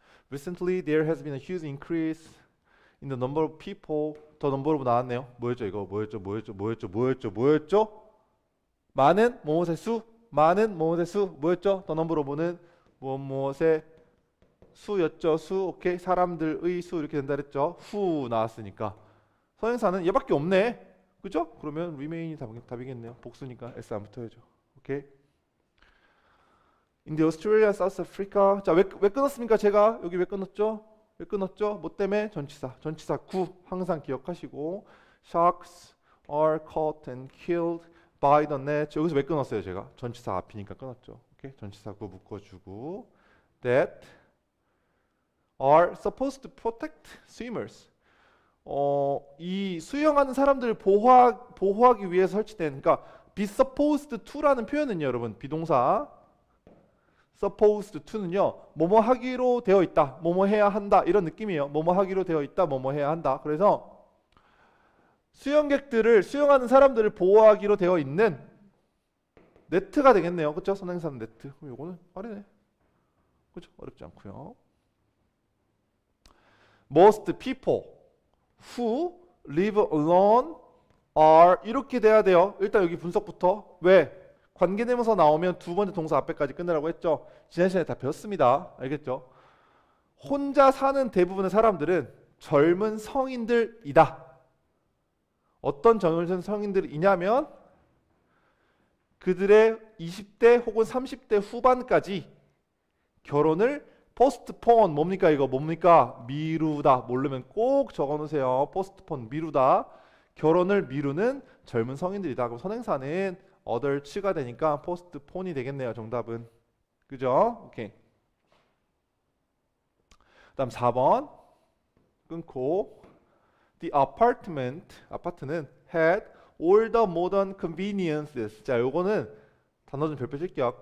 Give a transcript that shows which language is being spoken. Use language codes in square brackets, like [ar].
[en] Recently there has been a huge increase in the number of people. [ko] 더 number of 나왔네요. 뭐였죠 이거? 뭐였죠? 많은 무엇의 수? 많은 무엇의 수? 뭐였죠? 더 number of는 무엇의 수였죠? 수. 오케이. 사람들의 수 이렇게 된다 그랬죠? who 나왔으니까 선행사는 얘밖에 없네. 그죠? 그러면 remain이 답이겠네요. 복수니까 S 안 붙어야죠. 오케이. [en] In the Australia, South Africa. [ko] 자, 왜 끊었습니까? 제가 여기 왜 끊었죠? 뭐 때문에? 전치사 구 항상 기억하시고 [en] Sharks are caught and killed by the net. [ko] 여기서 왜 끊었어요? 제가 전치사 앞이니까 끊었죠. 오케이. 전치사 구 묶어주고 [en] that are supposed to protect swimmers. [ko] 이 수영하는 사람들을 보호하기 위해서 설치된, 그러니까 be supposed to라는 표현은요, 여러분 비동사 supposed to는요, 뭐뭐 하기로 되어 있다, 뭐뭐 해야 한다 이런 느낌이에요. 뭐뭐 하기로 되어 있다, 뭐뭐 해야 한다. 그래서 수영객들을 수영하는 사람들을 보호하기로 되어 있는 네트가 되겠네요. 그렇죠? 선행사는 네트. 그럼 요거는 빠르네. 그렇죠? 어렵지 않고요. [en] Most people who live alone are [ko] 이렇게 돼야 돼요. 일단 여기 분석부터. 왜? 관계대명사 나오면 두 번째 동사 앞에까지 끝내라고 했죠. 지난 시간에 다 배웠습니다. 알겠죠? 혼자 사는 대부분의 사람들은 젊은 성인들이다. 어떤 젊은 성인들이냐면 그들의 20대 혹은 30대 후반까지 결혼을 포스트폰 뭡니까 이거 뭡니까? 미루다. 모르면 꼭 적어놓으세요. 포스트폰 미루다. 결혼을 미루는 젊은 성인들이다. 그럼 선행사는 어덜츠가 되니까 포스트폰이 되겠네요. 정답은. 그죠? 오케이. 다음 4번 끊고 [en] The apartment [ko] 아파트는 [en] had all the modern conveniences. [ko] 자, 요거는 단어 좀 별표 칠게요.